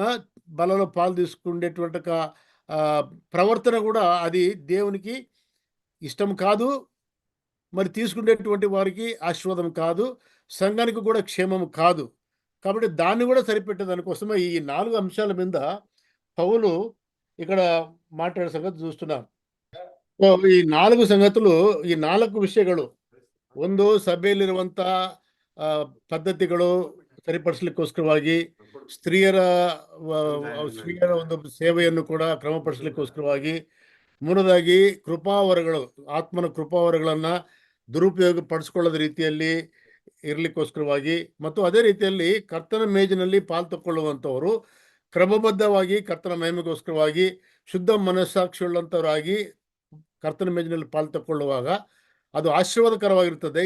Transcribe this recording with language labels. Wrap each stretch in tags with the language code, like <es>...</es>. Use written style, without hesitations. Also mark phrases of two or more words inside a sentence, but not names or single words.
<te>బల్లలో పాలు తీసుకునేటువంటి ప్రవర్తన గూడా అది దేవునికి ఇష్టం కాదు. మరి తీసుకునేటువంటి వారికి ఆశీర్వాదం కాదు. సంఘానికి కూడా క్షేమం కాదు. కాబట్టి దాన్ని గూడా సరిపెట్టే దానికోసమే ఈ 4 అంశాల మీద పౌలు ఇక్కడ మాట్లాడే ಸಂಗತಿ చూస్తున్నాం.</te> <kn>ಸೊ ಈ 4 ಸಂಗతులు ಈ 4 ವಿಷಯಗಳು ಒಂದು ಸಭೆಯಲ್ಲಿರುವಂತ ಪದ್ಧತಿಗಳು ಸರಿಪಡಿಸಲಿಕ್ಕೋಸ್ಕರವಾಗಿ ಸ್ತ್ರೀಯರ ಸ್ತ್ರೀಯರ ಒಂದು ಸೇವೆಯನ್ನು ಕೂಡ ಕ್ರಮಪಡಿಸಲಿಕ್ಕೋಸ್ಕರವಾಗಿ ಮೂರನೇದಾಗಿ ಕೃಪಾವರಗಳು ಆತ್ಮನ ಕೃಪಾವರಗಳನ್ನ ದುರುಪಯೋಗ ಪಡಿಸಿಕೊಳ್ಳದ ರೀತಿಯಲ್ಲಿ ಇರಲಿಕ್ಕೋಸ್ಕರವಾಗಿ ಮತ್ತು ಅದೇ ರೀತಿಯಲ್ಲಿ ಕರ್ತನ ಮೇಜಿನಲ್ಲಿ ಪಾಲು ತಕ್ಕೊಳ್ಳುವಂಥವರು ಕ್ರಮಬದ್ಧವಾಗಿ ಕರ್ತನ ಮಹಿಮೆಗೋಸ್ಕರವಾಗಿ ಶುದ್ಧ ಮನಸ್ಸಾಕ್ಷಿಯುಳ್ಳಂಥವರಾಗಿ ಕರ್ತನ ಮೇಜಿನಲ್ಲಿ ಪಾಲು ತಕ್ಕೊಳ್ಳುವಾಗ ಅದು ಆಶೀರ್ವಾದಕರವಾಗಿರುತ್ತದೆ.</kn>